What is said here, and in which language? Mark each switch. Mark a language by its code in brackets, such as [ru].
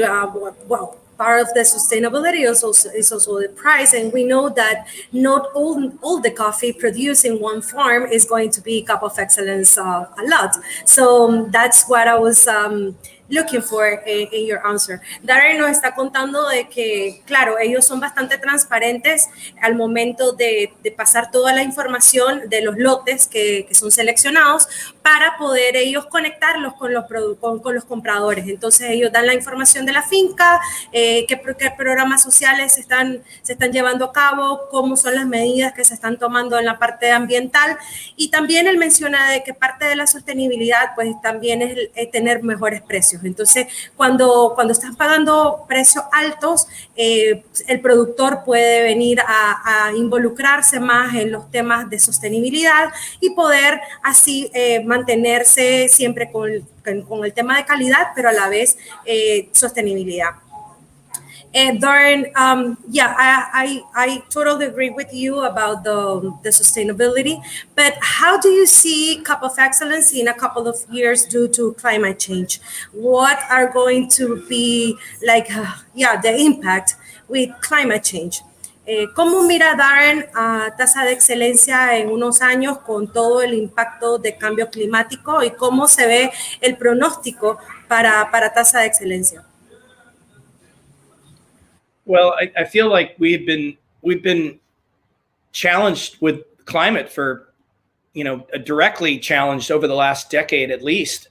[en] Well, part of the sustainability is also the price, and we know that not all the coffee produced in one farm is going to be Cup of Excellence a lot. So that's what I was looking for in your answer. [es] Darrin nos está contando de que, claro, ellos son bastante transparentes al momento de pasar toda la información de los lotes que son seleccionados para poder ellos conectarlos con los compradores. Entonces ellos dan la información de la finca, qué programas sociales se están llevando a cabo, cómo son las medidas que se están tomando en la parte ambiental, y también él menciona de que parte de la sostenibilidad pues también es tener mejores precios. Entonces, cuando estás pagando precios altos, el productor puede venir a involucrarse más en los temas de sostenibilidad y poder así mantenerse siempre con el tema de calidad, pero a la vez sostenibilidad. [en] Darrin, I totally agree with you about the sustainability, but how do you see Cup of Excellence in a couple of years due to climate change? What are going to be the impact with climate change? [es] ¿Cómo mira Darrin a Tasa de Excelencia en unos años con todo el impacto de cambio climático, y cómo se ve el pronóstico para Tasa de Excelencia? [en] Well, I feel like we've been challenged with climate for, directly challenged over the last decade at least.